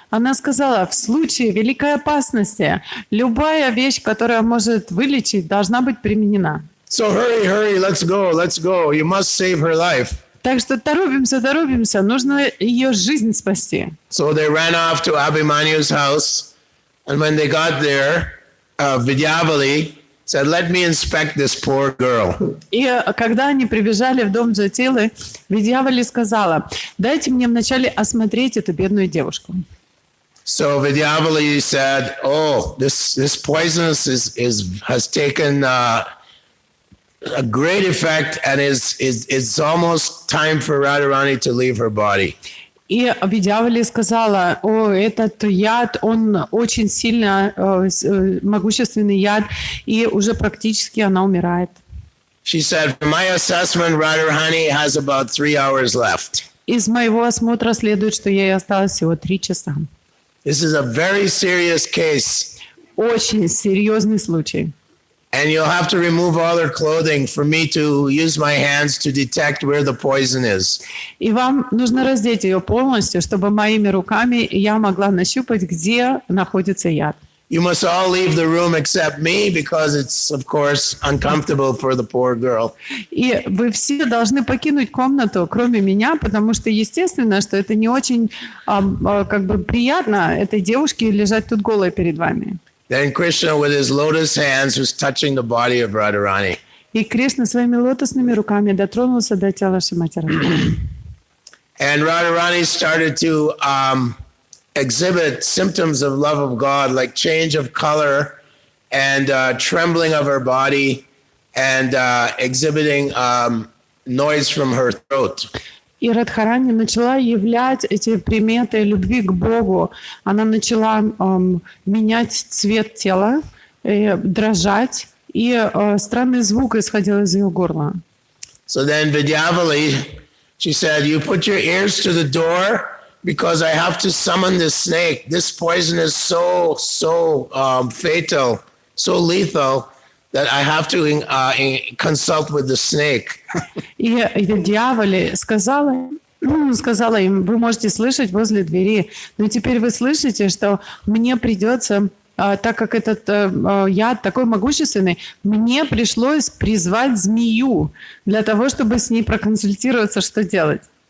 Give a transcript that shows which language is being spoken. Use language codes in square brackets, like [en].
[ru] Она сказала, в случае великой опасности любая вещь, которая может вылечить, должна быть применена. [en] So hurry, let's go. You must save her life. [ru] Так что торопимся, нужно ее жизнь спасти. [en] So they ran off to Abhimanyu's house, and when they got there, Vidyavali said, let me inspect this poor girl. [ru] И когда они прибежали в дом Джатилы, Видьявали сказала, дайте мне вначале осмотреть эту бедную девушку. [en] So Vidyavali said, oh, this poisonous has taken a great effect, and it's almost time for Radharani to leave her body. [ru] И Видьявали сказала, о, этот яд, он очень сильно могущественный яд, и уже практически она умирает. [en] She said, from my assessment, Radharani has about 3 hours left. [ru] Из моего осмотра следует, что ей осталось всего 3 часа. [en] This is a very serious case. [ru] Очень серьезный случай. [en] And you'll have to remove all her clothing for me to use my hands to detect where the poison is. [ru] И вам нужно раздеть ее полностью, чтобы моими руками я могла нащупать, где находится яд. [en] You must all leave the room except me because it's, of course, uncomfortable for the poor girl. [ru] И вы все должны покинуть комнату, кроме меня, потому что, естественно, что это не очень приятно этой девушке лежать тут голой перед вами. [en] Then Krishna, with his lotus hands, was touching the body of Radharani. [ru] И Кришна своими лотосными руками дотронулся до тела Шримати Радхарани. [en] And Radharani started to exhibit symptoms of love of God, like change of color and trembling of her body and exhibiting noise from her throat. [ru] И Радхарани начала являть эти приметы любви к Богу. Она начала менять цвет тела, дрожать, и странный звук исходил из ее горла. [en] So then Vidyavali, she said, you put your ears to the door because I have to summon this snake. This poison is so fatal, so lethal, that I have to consult with the snake. [ru] И Видьявали сказала им, вы можете слышать возле двери, но теперь вы слышите, что мне придется, так как этот яд такой могущественный, мне пришлось призвать змею для того, чтобы с ней проконсультироваться, что делать.